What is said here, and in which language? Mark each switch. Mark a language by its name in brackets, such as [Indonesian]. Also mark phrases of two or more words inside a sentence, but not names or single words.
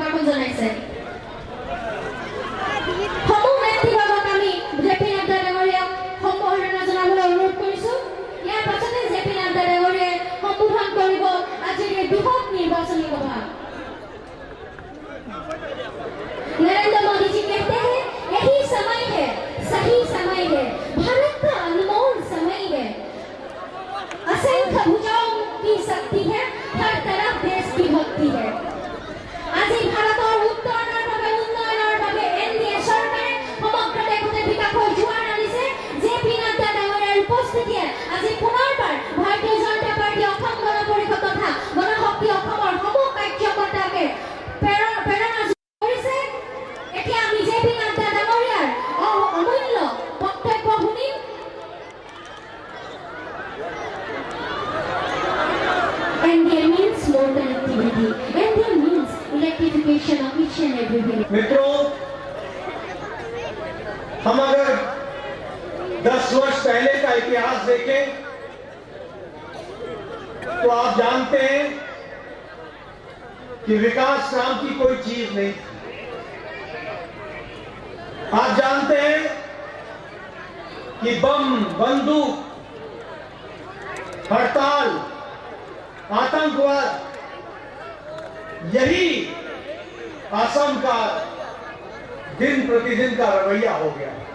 [Assamese] জনাইছে। সমূহ ব্যক্তিবৰ্গক আমি জেপি নাড্ডা ডাঙৰীয়াক সম্বৰ্ধনা জনাবলৈ অনুৰোধ কৰিছো। ইয়াৰ পাছতে জেপি নাড্ডা ডাঙৰীয়াই সম্বোধন কৰিব আজিৰ এই বৃহৎ নিৰ্বাচনী সভা। [Hindi] नरेंद्र मोदी जी कहते हैं यही समय है, सही समय है, भारत का अनमोल समय है। असंख्य भुजाओं की शक्ति है, हर तरफ देश की भक्ति है। आज भारत और [Assamese] उत्तৰণৰ বাবে উন্নয়নৰ বাবে এনডিএ চৰকাৰে সমগ্ৰ দেশতে বিকাশৰ জোৱাৰ আনিছে। জেপি নাড্ডা ডাঙৰীয়াৰ উপস্থিতিয়ে আজি পুনৰবাৰ ভাৰতীয় জনতা পাৰ্টি অসম গণ পৰিষদ তথা গণশক্তি অসমৰ সমূহ কাৰ্যকৰ্তাকে প্ৰেৰণা কৰিছে। এতিয়া আমি জেপি নাড্ডা ডাঙৰীয়াৰ অমূল্য বক্তব্য শুনিম। [English] NDA means more connectivity. NDA means electrification of each and every village. [Hindi] मित्रों, हम अगर 10 वर्ष पहले का इतिहास देखें तो आप जानते हैं कि विकास नाम की कोई चीज नहीं थी। आप जानते हैं कि बम, बंदूक, हड़ताल, आतंकवाद यही असम का दिन प्रतिदिन का रवैया हो गया।